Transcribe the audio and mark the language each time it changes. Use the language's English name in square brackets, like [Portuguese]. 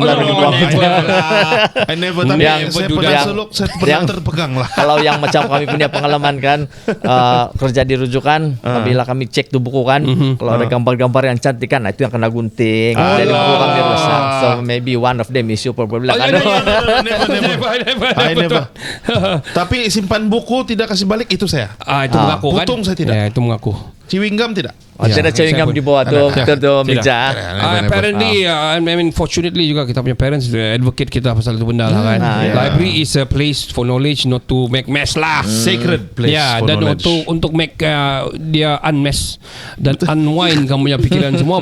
[English] I never [Malay] tapi saya pegang seluk saya pernah terpegang lah. Kalau yang macam kami punya pengalaman kan kerja di rujukan, bila kami cek tuh buku kan, kalau ada gambar-gambar yang cantik kan, itu yang kena gunting, jadi buku kami rusak. [English] So maybe one of them is you probably kan. I never. [Malay] Tapi simpan buku tidak kasih balik itu saya. Itu mengaku kan? Putung saya tidak. Itu mengaku. Chewing gum tidak? Ada chewing gum di bawah tu meja. [English] Apparently, I mean, fortunately [Malay] juga kita punya parents advocate kita pasal itu benda lah kan. [English] Library is a place for knowledge, not to make mess lah. Sacred place for [Malay] dan [English] knowledge. [Malay] untuk [English] make [Malay] dia [English] unmess [Malay] dan [English] unwind [Malay] kamu punya pikiran semua.